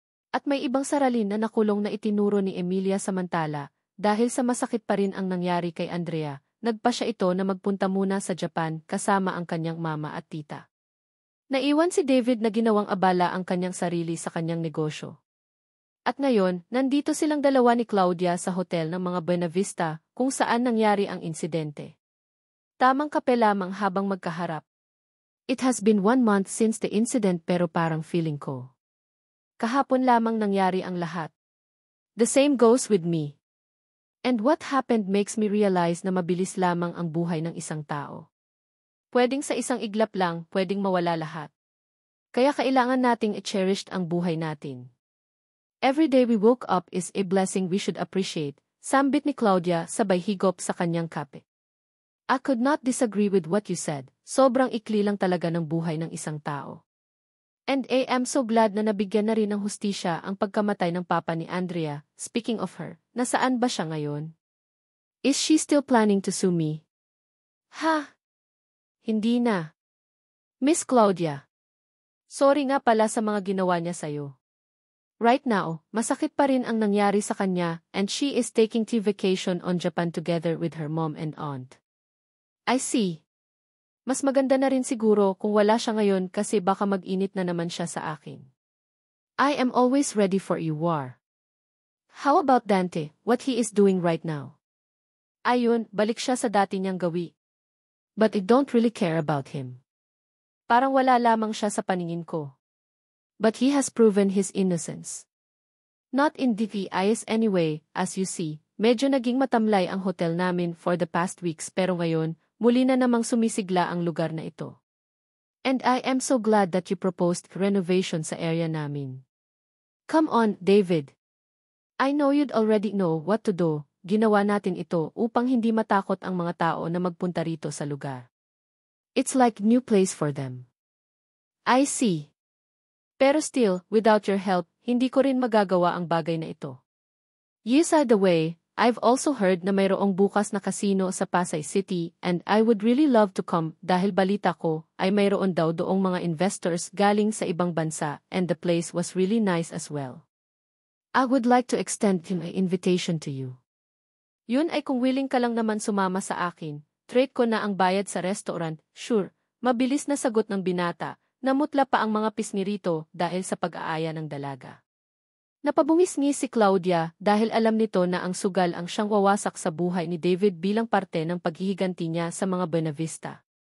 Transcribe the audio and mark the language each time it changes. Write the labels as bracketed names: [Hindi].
[Filipino] At may ibang saralin na nakulong na itinuro ni Emilia samantala, dahil sa masakit pa rin ang nangyari kay Andrea, nagpa siya ito na magpunta muna sa Japan kasama ang kanyang mama at tita. Naiwan si David na ginawang abala ang kanyang sarili sa kanyang negosyo. At ngayon, nandito silang dalawa ni Claudia sa hotel ng mga Buenavista kung saan nangyari ang insidente. Tamang kape lamang habang magkaharap. [English] It has been 1 month since the incident [Filipino] pero parang feeling ko. Kahapon lamang nangyari ang lahat. [English] The same goes with me. And what happened makes me realize [Filipino] na mabilis lamang ang buhay ng isang tao. Pwedeng sa isang iglap lang, pwedeng mawala lahat. Kaya kailangan nating i-cherish ang buhay natin. [English] Every day we woke up is a blessing we should appreciate, [Filipino] sambit ni Claudia sabay higop sa kanyang kape. [English] I could not disagree with what you said, [Filipino] sobrang ikli lang talaga ng buhay ng isang tao. [English] And I am so glad [Filipino] na nabigyan na rin ng hustisya ang pagkamatay ng papa ni Andrea. [English] Speaking of her, [Filipino] nasaan ba siya ngayon? [English] Is she still planning to sue me? [Filipino] Ha? Hindi na. Miss Claudia. Sorry nga pala sa mga ginawa niya sa'yo. [English] Right now, [Filipino] masakit pa rin ang nangyari sa kanya [English] and she is taking tea vacation on Japan together with her mom and aunt. I see. [Filipino] Mas maganda na rin siguro kung wala siya ngayon kasi baka mag-init na naman siya sa akin. [English] I am always ready for you, War. How about Dante, what he is doing right now? [Filipino] Ayun, balik siya sa dati niyang gawi. [English] But I don't really care about him. [Filipino] Parang wala lamang siya sa paningin ko. [English] But he has proven his innocence. Not in the eyes anyway, as you see, [Filipino] medyo naging matamlay ang hotel namin [English] for the past weeks [Filipino] pero ngayon, muli na namang sumisigla ang lugar na ito. [English] And I am so glad that you proposed renovation [Filipino] sa area namin. [English] Come on, David. I know you'd already know what to do, [Filipino] ginawa natin ito upang hindi matakot ang mga tao na magpunta rito sa lugar. [English] It's like new place for them. I see. [Filipino] Pero still, [English] without your help, [Filipino] hindi ko rin magagawa ang bagay na ito. [English] Yes, by the way, I've also heard [Filipino] na mayroong bukas na casino sa Pasay City [English] and I would really love to come [Filipino] dahil balita ko ay mayroon daw doong mga investors galing sa ibang bansa [English] and the place was really nice as well. I would like to extend my invitation to you. [Filipino] Yun ay kung willing ka lang naman sumama sa akin, trade ko na ang bayad sa restaurant, [English] sure, [Filipino] mabilis na sagot ng binata, namutla pa ang mga pisngi rito dahil sa pag-aaya ng dalaga. Napabungisngi si Claudia dahil alam nito na ang sugal ang siyang wawasak sa buhay ni David bilang parte ng paghihiganti niya sa mga Buenavista.